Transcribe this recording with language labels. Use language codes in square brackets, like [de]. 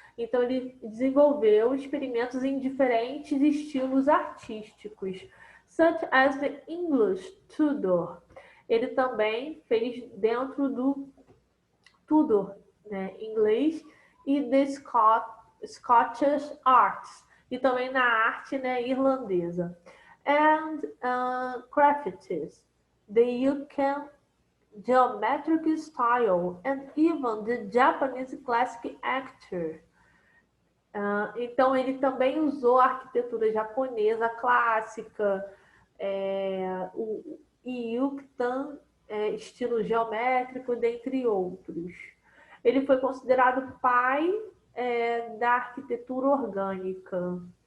[pt] Então, ele desenvolveu experimentos em diferentes estilos artísticos. [en] such as the English Tudor. [pt] Ele também fez dentro do Tudor, né, inglês, e [en] the Scottish Arts, [pt] e também na arte, né, irlandesa. [en] And crafts, the UK geometric style, and even the Japanese classic architecture. [pt] Então, ele também usou a arquitetura japonesa clássica, o Ryukyuan, estilo geométrico, dentre outros. Ele foi considerado pai da arquitetura orgânica.